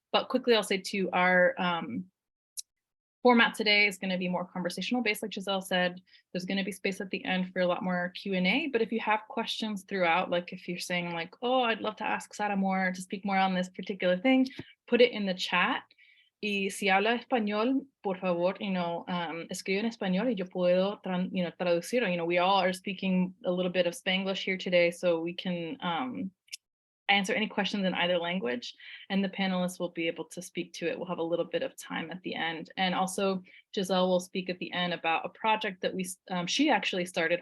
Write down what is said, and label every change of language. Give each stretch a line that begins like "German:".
English: But quickly, I'll say too, our format today is going to be more conversational based, like Giselle said. There's going to be space at the end for a lot more Q&A, but if you have questions throughout, like if you're saying like, oh, I'd love to ask Sara more, to speak more on this particular thing, put it in the chat.
Spanish: Y si habla español, por favor, escribe en español y yo puedo traducir.
English: We all are speaking a little bit of Spanglish here today, so we can answer any questions in either language, and the panelists will be able to speak to it. We'll have a little bit of time at the end. And also Giselle will speak at the end about a project that she actually started.